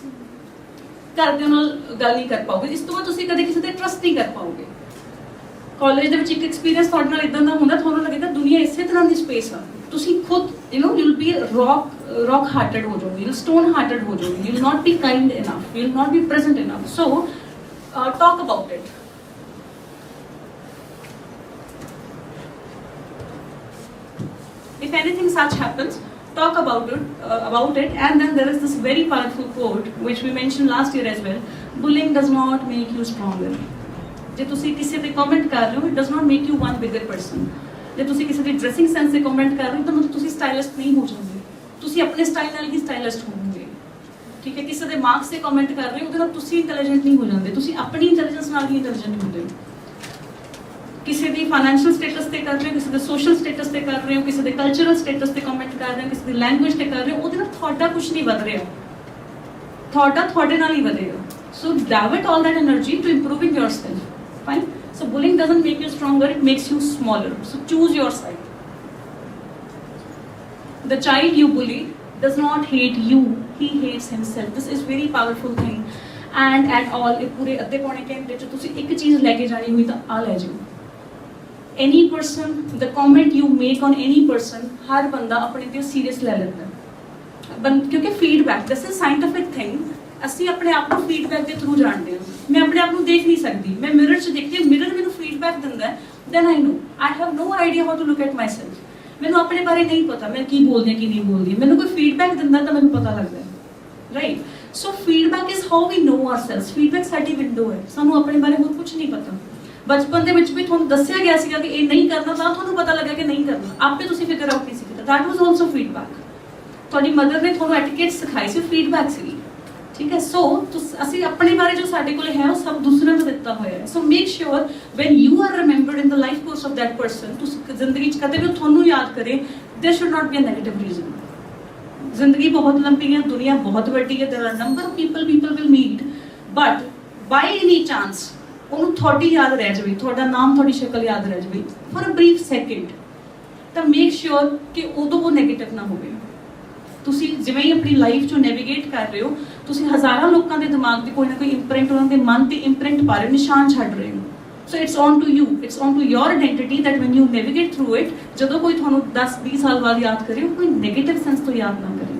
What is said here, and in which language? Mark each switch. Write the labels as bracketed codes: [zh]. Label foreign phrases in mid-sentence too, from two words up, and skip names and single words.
[pa] ਘਰਦਿਆਂ ਨਾਲ ਗੱਲ ਨਹੀਂ ਕਰ ਪਾਓਗੇ, ਇਸ ਤੋਂ ਬਾਅਦ ਤੁਸੀਂ ਕਦੇ ਕਿਸੇ ਤੇ ਟਰਸਟ ਨਹੀਂ ਕਰ ਪਾਓਗੇ। ਕਾਲਜ ਦੇ ਵਿੱਚ ਇੱਕ ਐਕਸਪੀਰੀਅੰਸ ਤੁਹਾਡੇ ਨਾਲ ਇਦਾਂ ਦਾ ਹੁੰਦਾ, ਤੁਹਾਨੂੰ ਲੱਗੇਗਾ ਦੁਨੀਆ ਇਸੇ ਤਰ੍ਹਾਂ ਦੀ ਸਪੇਸ ਆ, ਤੁਸੀਂ ਖੁਦ [en] you will be rock hearted [pa] ਹੋ ਜਾਓਗੇ, [en] you stone hearted [pa] ਹੋ ਜਾਓਗੇ, [en] you will not be kind enough, you will not be present enough. So talk about it. If anything such happens, talk about it, and then there is this very powerful quote which we mentioned last year as well: bullying does not make you stronger. [pa] ਜੇ ਤੁਸੀਂ ਕਿਸੇ ਤੇ ਕਮੈਂਟ ਕਰ ਰਹੇ ਹੋ, [en] it does not make you one bigger person. [pa] ਜੇ ਤੁਸੀਂ ਕਿਸੇ ਦੀ [en] dressing sense [pa] ਤੇ ਕਮੈਂਟ ਕਰ ਰਹੇ ਹੋ ਤਾਂ ਮਤਲਬ ਤੁਸੀਂ ਸਟਾਈਲਿਸਟ ਨਹੀਂ ਹੋ ਜਾਂਦੇ, ਤੁਸੀਂ ਆਪਣੇ ਸਟਾਈਲ ਨਾਲ ਹੀ ਸਟਾਈਲਿਸਟ ਹੋਵੋਗੇ, ਠੀਕ ਹੈ। ਕਿਸੇ ਦੇ ਮਾਰਕਸ ਤੇ ਕਮੈਂਟ ਕਰ ਰਹੇ ਹੋ ਉਹਦੇ ਨਾਲ ਤੁਸੀਂ ਇੰਟੈਲੀਜੈਂਟ ਨਹੀਂ ਹੋ ਜਾਂਦੇ, ਤੁਸੀਂ ਆਪਣੀ ਇੰਟੈਲੀਜੈਂਸ ਨਾਲ ਹੀ ਇੰਟੈਲੀਜੈਂਟ ਹੁੰਦੇ ਹੋ। ਕਿਸੇ ਦੀ [en] financial status [pa] ਤੇ ਕਰ ਰਹੇ ਹੋ, ਕਿਸੇ ਦੇ [en] social status [pa] ਤੇ ਕਰ ਰਹੇ ਹੋ, ਕਿਸੇ ਦੇ [en] cultural status [pa] ਤੇ ਕਮੈਂਟ ਕਰ ਰਹੇ ਹੋ, ਕਿਸੇ ਦੀ ਲੈਂਗੁਏਜ ਤੇ ਕਰ ਰਹੇ ਹੋ, ਉਹਦੇ ਨਾਲ ਤੁਹਾਡਾ ਕੁਝ ਨਹੀਂ ਵਧ ਰਿਹਾ, ਤੁਹਾਡੇ ਨਾਲ ਹੀ ਵਧੇਗਾ। [en] So divert all that energy to improving yourself. Fine. So bullying doesn't make you stronger, it makes you smaller. So choose your side. The child you bully does not hate you, he hates himself. This is very powerful thing. And at all, if [pa] ਪੂਰੇ ਅੱਧੇ ਪੌਣੇ ਘੰਟੇ ਚ ਤੁਸੀਂ ਇੱਕ ਚੀਜ਼ ਲੈ ਕੇ ਜਾਣੀ ਹੋਈ ਤਾਂ ਆ ਲੈ ਜਾਓ। [en] Any person, the comment you make on any person, [pa] ਹਰ ਬੰਦਾ ਆਪਣੇ ਤੇ ਸੀਰੀਅਸ ਲੈ ਲੈਂਦਾ, ਕਿਉਂਕਿ ਫੀਡਬੈਕ, [en] this is scientific thing. [pa] ਅਸੀਂ ਆਪਣੇ ਆਪ ਨੂੰ ਫੀਡਬੈਕ ਦੇ ਥਰੂ ਜਾਣਦੇ ਹਾਂ। ਮੈਂ ਆਪਣੇ ਆਪ ਨੂੰ ਦੇਖ ਨਹੀਂ ਸਕਦੀ, ਮੈਂ ਮਿਰਰ 'ਚ ਦੇਖਦੀ ਹਾਂ, ਮਿਰਰ ਮੈਨੂੰ ਫੀਡ ਫੀਡਬੈਕ ਦਿੰਦਾ ਹੈ, [en] then I know. I have no idea how to look at myself. [pa] ਮੈਨੂੰ ਆਪਣੇ ਬਾਰੇ ਨਹੀਂ ਪਤਾ ਮੈਂ ਕੀ ਬੋਲਦੀ ਹਾਂ ਕੀ ਨਹੀਂ ਬੋਲਦੀ, ਮੈਨੂੰ ਕੋਈ ਫੀਡਬੈਕ ਦਿੰਦਾ ਤਾਂ ਮੈਨੂੰ ਪਤਾ ਲੱਗਦਾ ਹੈ, ਰਾਈਟ? [en] So feedback is how we know ourselves. [pa] ਫੀਡਬੈਕ ਸਾਡੀ ਵਿੰਡੋ ਹੈ, ਸਾਨੂੰ ਆਪਣੇ ਬਾਰੇ ਹੋਰ ਕੁਝ ਨਹੀਂ ਪਤਾ। ਬਚਪਨ ਦੇ ਵਿੱਚ ਵੀ ਤੁਹਾਨੂੰ ਦੱਸਿਆ ਗਿਆ ਸੀਗਾ ਕਿ ਇਹ ਨਹੀਂ ਕਰਨਾ, ਤਾਂ ਤੁਹਾਨੂੰ ਪਤਾ ਲੱਗਾ ਕਿ ਨਹੀਂ ਕਰਨਾ, ਆਪੇ ਤੁਸੀਂ [en] figure out [pa] ਨਹੀਂ ਸੀ ਕੀਤਾ। [en] That was also feedback. [pa] ਤੁਹਾਡੀ ਮਦਰ ਨੇ ਤੁਹਾਨੂੰ ਐਟੀਕੇਟ ਸਿਖਾਈ ਸੀ, ਫੀਡਬੈਕ ਸੀਗੀ, ਠੀਕ ਹੈ? ਸੋ ਅਸੀਂ ਆਪਣੇ ਬਾਰੇ ਜੋ ਸਾਡੇ ਕੋਲ ਹੈ ਉਹ ਸਭ ਦੂਸਰਿਆਂ ਨੂੰ ਦਿੱਤਾ ਹੋਇਆ ਹੈ। [en] So make sure when you are remembered in the life course of that person, [pa] ਤੁਸੀਂ ਜ਼ਿੰਦਗੀ 'ਚ ਕਦੇ ਵੀ ਤੁਹਾਨੂੰ ਯਾਦ ਕਰੇ, [en] there should not be a negative reason. [pa] ਜ਼ਿੰਦਗੀ ਬਹੁਤ ਲੰਬੀ ਹੈ, ਦੁਨੀਆ ਬਹੁਤ ਵੱਡੀ ਹੈ, [en] There are number of people will meet, but by any chance [pa] ਉਹਨੂੰ ਤੁਹਾਡੀ ਯਾਦ ਰਹਿ ਜਾਵੇ, ਤੁਹਾਡਾ ਨਾਮ ਤੁਹਾਡੀ ਸ਼ਕਲ ਯਾਦ ਰਹਿ ਜਾਵੇ [en] for a brief second, [pa] ਤਾਂ [en] make sure [pa] ਕਿ ਉਦੋਂ ਉਹ ਨੈਗੇਟਿਵ ਨਾ ਹੋਵੇ। ਤੁਸੀਂ ਜਿਵੇਂ ਹੀ ਆਪਣੀ ਲਾਈਫ 'ਚੋਂ ਨੈਵੀਗੇਟ ਕਰ ਰਹੇ ਹੋ, ਤੁਸੀਂ ਹਜ਼ਾਰਾਂ ਲੋਕਾਂ ਦੇ ਦਿਮਾਗ 'ਤੇ ਕੋਈ ਨਾ ਕੋਈ ਇੰਪ੍ਰਿੰਟ, ਉਹਨਾਂ ਦੇ ਮਨ 'ਤੇ ਇੰਪ੍ਰਿੰਟ ਪਾ ਰਹੇ ਹੋ, ਨਿਸ਼ਾਨ ਛੱਡ ਰਹੇ ਹੋ। [en] So it's on to you, it's on to your identity that when you navigate through it, [pa] ਜਦੋਂ ਕੋਈ ਤੁਹਾਨੂੰ 10-20 ਸਾਲ ਬਾਅਦ ਯਾਦ ਕਰੇ, ਉਹ ਕੋਈ ਨੈਗੇਟਿਵ ਸੈਂਸ ਤੋਂ ਯਾਦ ਨਾ ਕਰੇ।